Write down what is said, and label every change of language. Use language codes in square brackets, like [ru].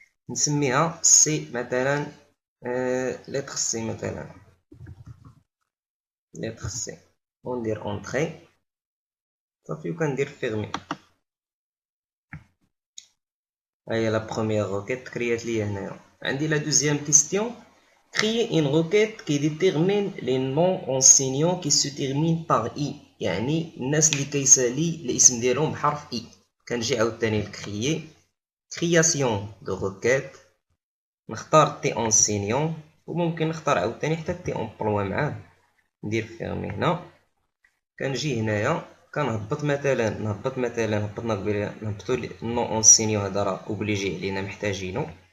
[ar] نسميها سي مثلا، لتر سي مثلا، لتر سي، وندير اونطري صافي، وكندير فيرمي. هاهي لا بروميير روكيت كريات ليا هنايا. عندي لا دوزيام كيستيون: [fr] créer une requête qui détermine les noms enseignants qui se terminent par i. [ar] يعني الناس اللي كيسالي الاسم ديالهم بحرف i. كنجي عاوتاني لكريي كرياسيون دو روكيت، نختار تي اونسينيون، وممكن نختار عاوتاني حتى تي امبلوا معاه، ندير فيرمي هنا. كنجي هنايا كنهبط مثلا، هبطنا قبيله، نهبطو نو اونسينيو، هذا راه اوبليجي علينا محتاجينو.